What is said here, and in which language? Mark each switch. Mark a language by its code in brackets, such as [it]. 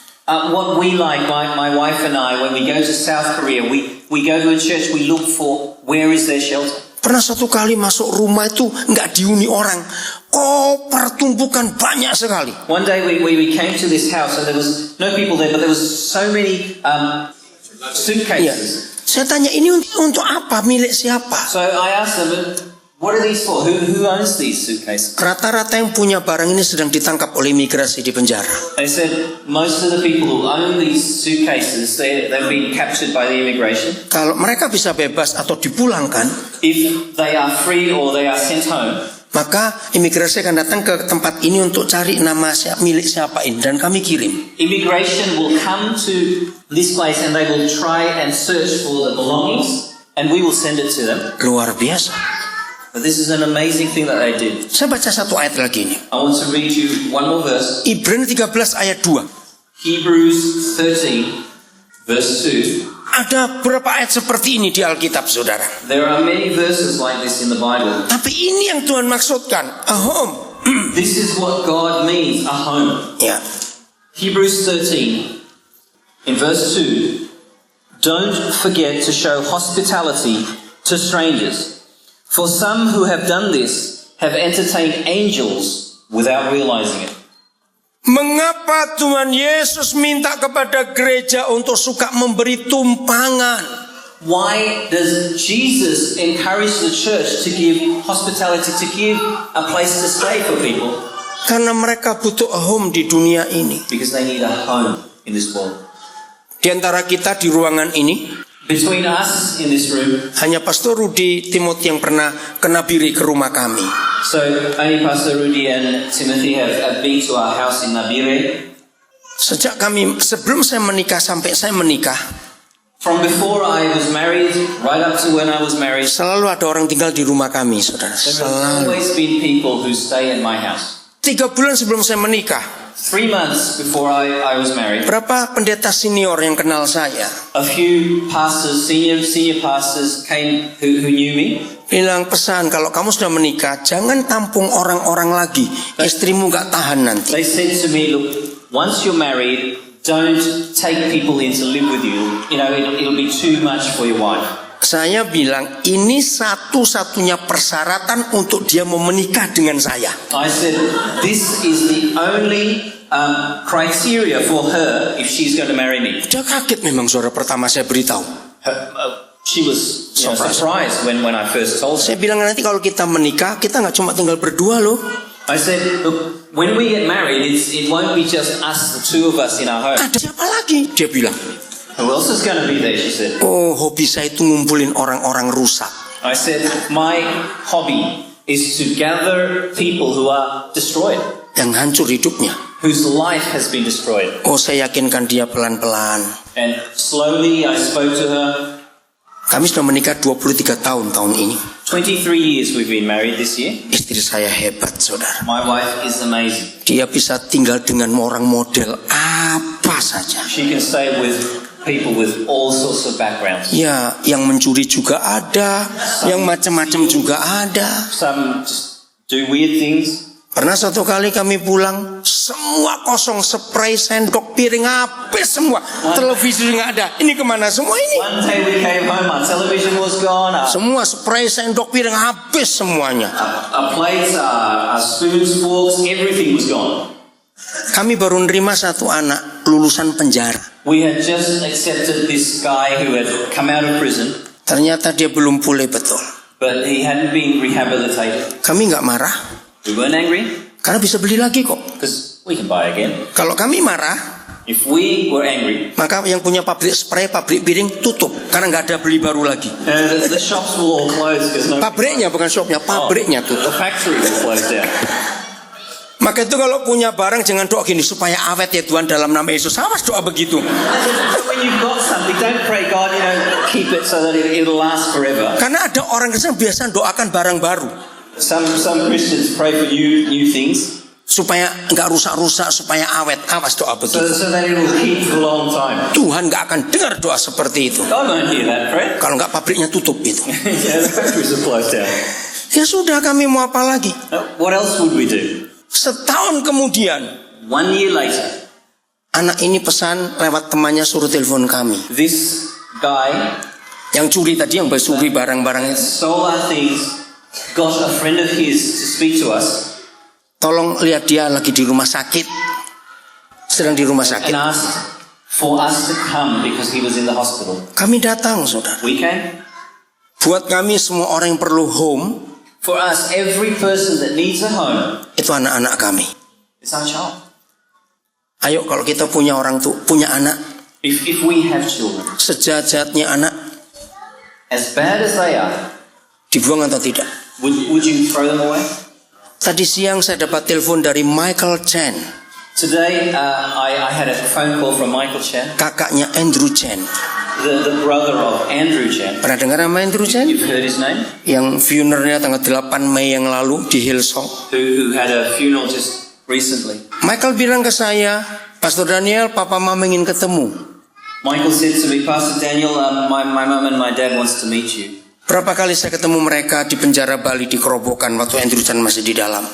[en] What we like, my wife and I, when we go to South Korea, we go to a church, we look for where is their shelter. [id] Pernah satu kali masuk rumah itu nggak dihuni orang, koper tumpukan banyak sekali. [en] One day we came to this house and there was no people there, but there was so many [id] Ya, [en] suitcases. [id] saya tanya ini untuk apa, milik siapa? [en] So I asked them, what are these for? Who owns these suitcases? [id] Rata-rata yang punya barang ini sedang ditangkap oleh imigrasi di penjara. [en] They said most of the people who own these suitcases, they've been captured by the immigration. [id] Kalau mereka bisa bebas atau dipulangkan, [en] If they are free or they are sent home, [id] maka imigrasi akan datang ke tempat ini untuk cari nama milik siapa ini dan kami kirim. [en] immigration will come to this place and they will try and search for the belongings and we will send it to them. [id] Luar biasa. [en] But this is an amazing thing that they did. [id] Saya baca satu ayat lagi ini. [en] I want to read you one more verse. [id] Ibrani 13 ayat 2. [en] Hebrews 13 verse 2. [id] Ada berapa ayat seperti ini di Alkitab, saudara. [en] There are many verses like this in the Bible. [id] Tapi ini yang Tuhan maksudkan, [en] a home. This is what God means, a home. [id] Ya. [en] Hebrews 13 in verse 2. Don't forget to show hospitality to strangers, for some who have done this have entertained angels without realizing it. [id] Mengapa Tuhan Yesus minta kepada gereja untuk suka memberi tumpangan? [en] Why does Jesus encourage the church to give hospitality, to give a place to stay for people? [id] Karena mereka butuh [en] a home [id] di dunia ini. [en] Because they need a home in this world. [id] Di antara kita di ruangan ini, [en] Between us in this room, [id] hanya Pastor Rudy Timothy yang pernah ke Nabire ke rumah kami. [en] so only Pastor Rudy and Timothy have been to our house in Nabire. [id] Sejak sebelum saya menikah sampai saya menikah, [en] From before I was married, right up to when I was married, [id] selalu ada orang tinggal di rumah kami, saudara. [en] there have [id] Selalu. [en] always been people who stay at my house. [id] 3 bulan sebelum saya menikah, [en] 3 months before I was married, [id] berapa pendeta senior yang kenal saya [en] a few pastors, senior pastors came who knew me. [id] bilang pesan, kalau kamu sudah menikah jangan tampung orang-orang lagi, istrimu gak tahan nanti. [en] They said to me, look, once you're married, don't take people in to live with you. You know, it'll be too much for your wife. [id] Saya bilang ini satu-satunya persyaratan untuk dia mau menikah dengan saya. [en] I said, this is the only criteria for her if she's going to marry me. [id] Dia kaget memang, saudara, pertama saya beritahu. [en] She was surprised when I first told her. [id] Saya bilang nanti kalau kita menikah kita nggak cuma tinggal berdua loh. [en] I said, look, when we get married, it won't be just us, the two of us in our home. [id] Ada siapa lagi? Dia bilang. [en] Who else is going to be there, she said. [id] Oh, hobi saya itu ngumpulin orang-orang rusak. [en] I said, my hobby is to gather people who are destroyed, [id] yang hancur hidupnya. [en] whose life has been destroyed. [id] Oh, saya yakinkan dia pelan-pelan. [en] And slowly I spoke to her. [id] Kami sudah menikah 23 tahun ini. [en] 23 years we've been married this year. [id] Istri saya hebat, saudara. [en] My wife is amazing. [id] Dia bisa tinggal dengan orang model apa saja. [en] She can stay with people with all sorts of backgrounds. [id] Ya, yang mencuri juga ada, yang macam-macam juga ada. [en] Some just do weird things. [id] Pernah satu kali kami pulang, semua kosong, spray, sendok, piring, habis semua. Televisi nggak ada. Ini kemana semua ini? [en] One day we came home, our television was gone, [id] Semua spray, sendok, piring, habis semuanya. [en] our plates, our spoons, forks, everything was gone. [id] Kami baru nerima satu anak lulusan penjara. [en] We had just accepted this guy who had come out of prison, [id] Ternyata dia belum pulih betul. [en] but he hadn't been rehabilitated. [id] Kami nggak marah, [en] We weren't angry [id] karena bisa beli lagi kok. [en] because we can buy again. [id] Kalau kami marah, [en] If we were angry, [id] maka yang punya pabrik spray, pabrik piring tutup karena nggak ada beli baru lagi. [en] the shops will all close because [id] Pabriknya bukan shopnya, pabriknya [en] the [id] tutup. [en] factory will close down. [id] Maka itu kalau punya barang jangan doa gini supaya awet ya Tuhan dalam nama Yesus. Awas doa begitu. [en] When you've got something, don't pray God, keep it so that it'll last forever. [id] Karena ada orang Kristen biasa doakan barang baru [en] Some Christians pray for new things [id] supaya nggak rusak-rusak, supaya awet. Awas doa begitu. [en] so that it will keep for a long time. [id] Tuhan nggak akan dengar doa seperti itu. [en] God won't hear that prayer. [id] Kalau nggak pabriknya tutup itu. [en] Yeah, the factories will close down. [id] Ya sudah, kami mau apa lagi? [en] What else would we do? [id] Setahun kemudian [en] 1 year later, [id] anak ini pesan lewat temannya suruh telepon kami. [en] this guy [id] Yang curi tadi, yang bersuri barang-barang itu. [en] stole our things, got a friend of his to speak to us, [id] Tolong lihat dia lagi di rumah sakit. Sedang di rumah [en] and [id] sakit. [en] asked for us to come because he was in the hospital. [id] Kami datang, saudara. [en] We came. [id] Buat kami semua orang yang perlu home, [en] For us, every person that needs a home [id] itu anak-anak kami. [en] is our child. [id] Ayo kalau kita punya orang tuh, punya anak, [en] If we have children, [id] sejahat-jahatnya anak, [en] as bad as they are, [id] dibuang atau tidak? [en] would you throw them away? [id] Tadi siang saya dapat telepon dari Michael Chen, [en] Today, I had a phone call from Michael Chen, [id] kakaknya Andrew Chen. [en] the brother of Andrew Chen. [id] Pernah dengar nama Andrew Chen? [en] You've heard his name? [id] Yang funeralnya tanggal 8 Mei yang lalu di Hillsong. [en] Who had a funeral just recently. [id] Michael bilang ke saya, Pastor Daniel, Papa Mama ingin ketemu. [en] Michael said to me, Pastor Daniel, my mum and my dad wants to meet you. [id] Berapa kali saya ketemu mereka di penjara Bali di Kerobokan waktu Andrew Chen masih di dalam.